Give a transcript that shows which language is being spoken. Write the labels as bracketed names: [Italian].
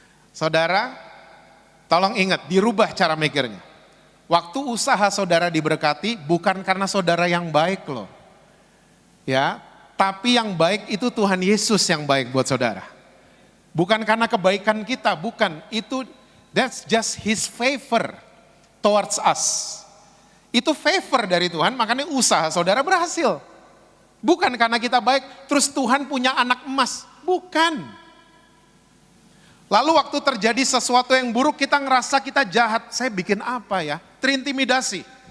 [Indonesian] Saudara, tolong ingat, dirubah cara mikirnya. Waktu usaha saudara diberkati, bukan karena saudara yang baik loh. Ya, tapi yang baik itu Tuhan Yesus yang baik buat saudara. Bukan karena kebaikan kita, bukan. [English] That's just His favor towards us. [Indonesian] Itu favor dari Tuhan, makanya usaha saudara berhasil. Bukan karena kita baik, terus Tuhan punya anak emas. Bukan. Lalu waktu terjadi sesuatu yang buruk, kita ngerasa kita jahat. Saya bikin apa ya? Terintimidasi.